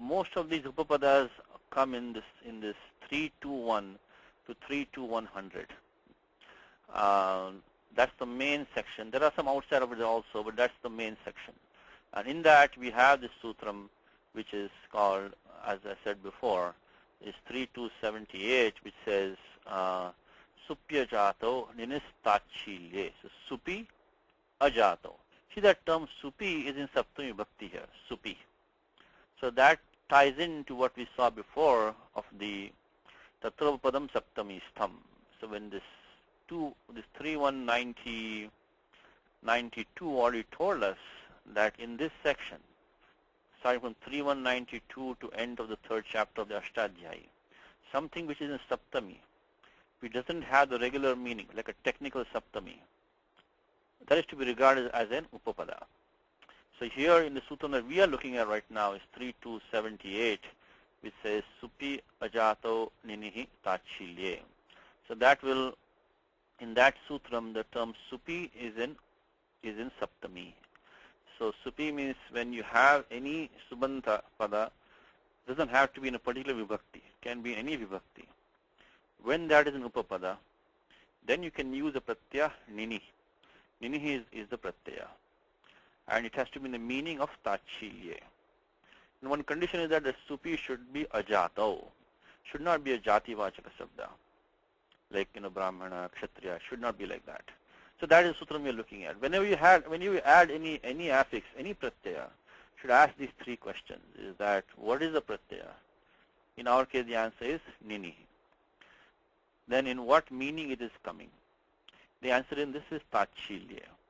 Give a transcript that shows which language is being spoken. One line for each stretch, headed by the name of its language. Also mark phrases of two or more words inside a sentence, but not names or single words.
English: Most of these upapadas come in this 321 to 32100. That's the main section. There are some outside of it also, but that's the main section. And in that we have this sutram, which is called, as I said before, is 3278, which says
Sanskrit: supya jato ninistachilye. So supi ajato.
English: See, that term supi is in
Sanskrit: saptami bhakti
English: here, supi. So that ties into what we saw before of the
Sanskrit: tatravapadam saptami stham.
English: So when this 3192 already told us that in this section, starting from 3192 to end of the third chapter of the Ashtadhyayi, something which is in saptami, which doesn't have the regular meaning, like a technical saptami, that is to be regarded as an upapada. So here in the sutra that we are looking at right now is 3278, which says
Sanskrit: supi ajato ninihi tachilye.
English: So that will, in that sutram, the term supi is in saptami. So supi means when you have any
Sanskrit: subanta pada,
English: doesn't have to be in a particular vibhakti, can be any vibhakti. When that is in upapada, then you can use a
Sanskrit: pratyaya nini.
English: Nini is the pratyaya. And it has to be in the meaning of tachilye. And one condition is that the supi should be ajato. Should not be a
Sanskrit: jati vachaka sabda.
English: Like,
Sanskrit: brahmana, kshatriya,
English: should not be like that. So that is the sutram we are looking at. When you add any affix, any pratyaya, should ask these three questions. Is that, what is the pratyaya? In our case, the answer is nini. Then in what meaning it is coming? The answer in this is tachilya.